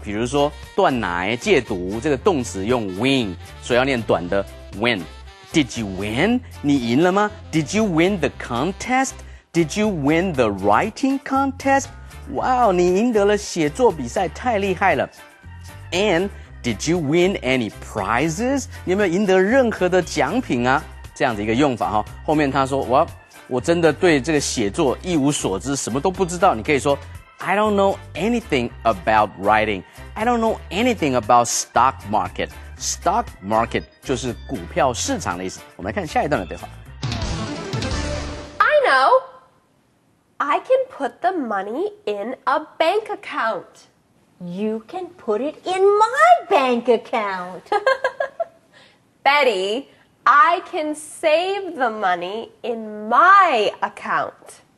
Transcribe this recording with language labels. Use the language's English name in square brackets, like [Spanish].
[Chinese] 比如说断奶、戒毒，这个动词用 win， 所以要念短的 win。 [English] Did you win？ [Chinese] 你赢了吗 [English] ？Did you win the contest？Did you win the writing contest？ [Chinese] 哇，你赢得了写作比赛，太厉害了。 [English] And did you win any prizes？ [Chinese] 你有没有赢得任何的奖品啊？这样的一个用法哈。后面他说我真的对这个写作一无所知，什么都不知道。你可以说 [English] I don't know anything about writing. I don't know anything about stock market. [Chinese] Stock market 就是股票市场的意思。我们来看下一段的对话。 [English] I know. I can put the money in a bank account. You can put it in my bank account. Betty, I can save the money in my account.